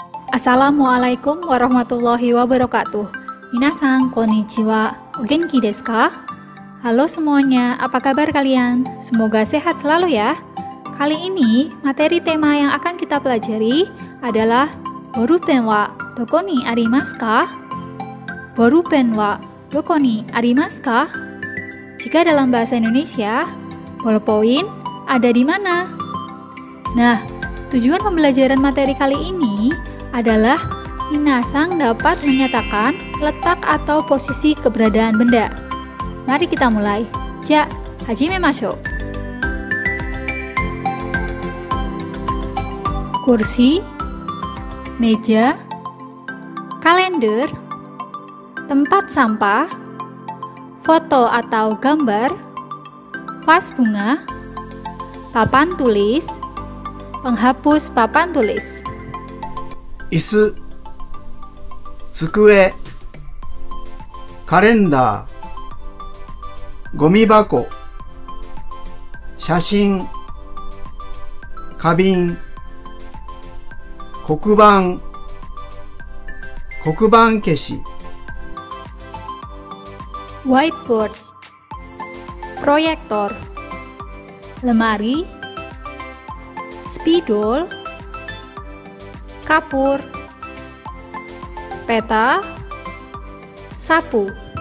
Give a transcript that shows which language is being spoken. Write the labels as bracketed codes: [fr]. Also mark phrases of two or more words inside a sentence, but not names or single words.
[ar] السلام عليكم ورحمة الله وبركاته. [ja] みなさん、こんにちは. お元気ですか? [id] Halo semuanya, apa kabar kalian? Semoga sehat selalu ya. Kali ini, materi tema yang akan kita pelajari adalah [ja] ボールペンはどこにありますか? ボールペンはどこにありますか? [id] Jika dalam bahasa Indonesia, ballpoint ada di mana? Nah, tujuan pembelajaran materi kali ini adalah minasan dapat menyatakan letak atau posisi keberadaan benda. Mari kita mulai. [ja] じゃ、始めましょう. [id] Kursi, meja, kalender, tempat sampah, foto atau gambar, vas bunga, papan tulis, penghapus papan tulis. [ja] 椅子、机、カレンダー、ゴミ箱、写真、花瓶、黒板、黒板消し、 [id] Whiteboard, proyektor, lemari, spidol, kapur, peta, sapu.